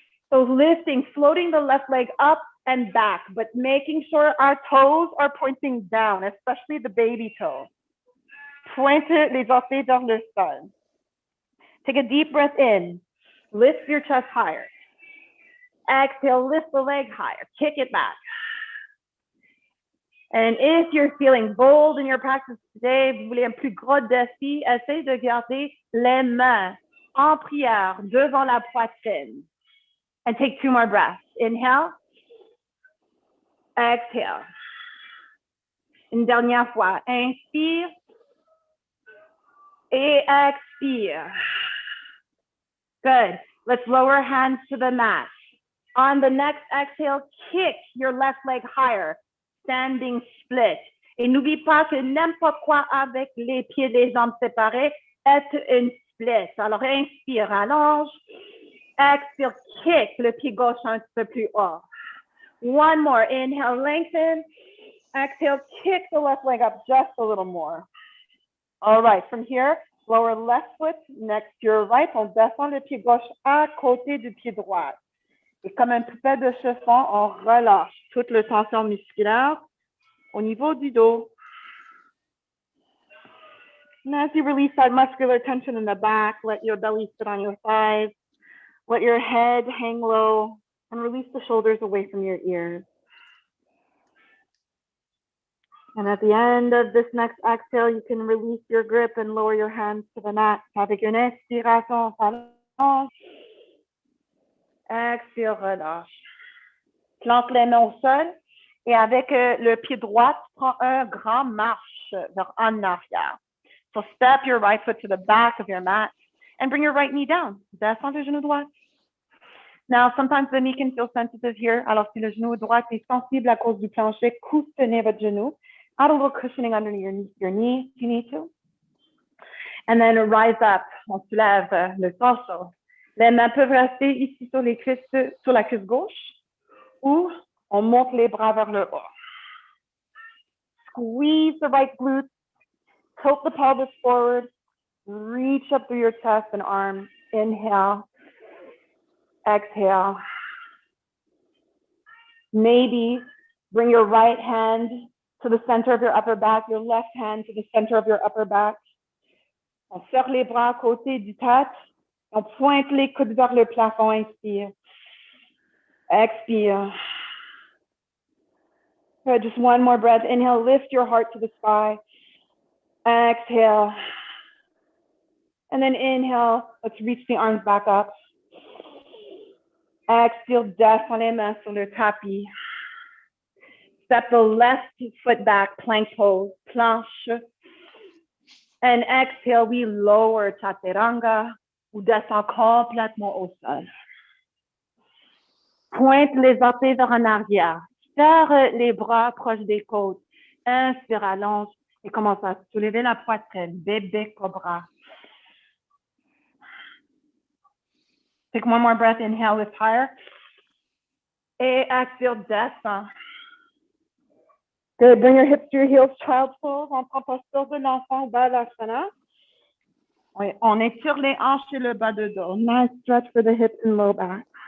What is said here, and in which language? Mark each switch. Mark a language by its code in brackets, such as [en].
[en] So lifting, floating the left leg up and back, but making sure our toes are pointing down, especially the baby toes. [fr] Pointe les orteils vers le sol. [en] Take a deep breath in. Lift your chest higher. Exhale, lift the leg higher. Kick it back. And if you're feeling bold in your practice today, [fr] vous voulez un plus gros défi, essayez de garder les mains en prière devant la poitrine. [en] And take 2 more breaths. Inhale. Exhale. [fr] Une dernière fois. Inspire. Et expire. Good. [en] Let's lower hands to the mat. On the next exhale, kick your left leg higher. Standing split. [fr] Et n'oublie pas que n'importe quoi avec les pieds et les jambes séparés est une split. Alors, inspire, allonge. Expire, kick le pied gauche un petit peu plus haut. [en] One more. Inhale, lengthen. Exhale, kick the left leg up just a little more. All right, from here, lower left foot next to your right. [fr] On descend le pied gauche à côté du pied droit. Et comme un poupée de chiffon, on relâche toute la tension musculaire au niveau du dos. [en] And as you release that muscular tension in the back, let your belly sit on your thighs. Let your head hang low and release the shoulders away from your ears. And at the end of this next exhale, you can release your grip and lower your hands to the mat. [fr] Avec une inspiration, on s'allonge. Expire, relâche. Plante les mains au sol. Et avec le pied droit, tu prends un grand marche vers en arrière. [en] So step your right foot to the back of your mat and bring your right knee down. [fr] Descends le genou droit. [en] Now, sometimes the knee can feel sensitive here. [fr] Alors, si le genou droit est sensible à cause du plancher, coustonnez votre genou. [en] Add a little cushioning under your knee if you need to. And then rise up. [fr] On soulève le torse. Les mains peuvent rester ici sur les cuisses, sur la cuisse gauche, ou on monte les bras vers le haut. [en] Squeeze the right glute. Tilt the pelvis forward. Reach up through your chest and arms. Inhale. Exhale. Maybe bring your right hand to the center of your upper back, your left hand to the center of your upper back. [fr] On serre les bras à côté du tête. On pointe les coudes vers le plafond. Inspire. Expire. [en] Good. Just one more breath. Inhale, lift your heart to the sky. Exhale. And then inhale, let's reach the arms back up. [fr] Exhale, descends les mains sur le tapis. [en] Step the left foot back, plank pose, planche. And exhale, we lower chaturanga, [fr] ou descend complètement au sol. Pointe les orteils vers en arrière. Serre les bras proches des côtes. Inspire, allonge et commence à soulever la poitrine. Bébé cobra. [en] Take one more breath. Inhale, lift higher. [fr] Et expire, descend. [en] Good. Bring your hips to your heels, child's pose. [fr] On prend posture de l'enfant, balasana. Oui, on étire les hanches et le bas de dos. [en] Nice stretch for the hips and low back.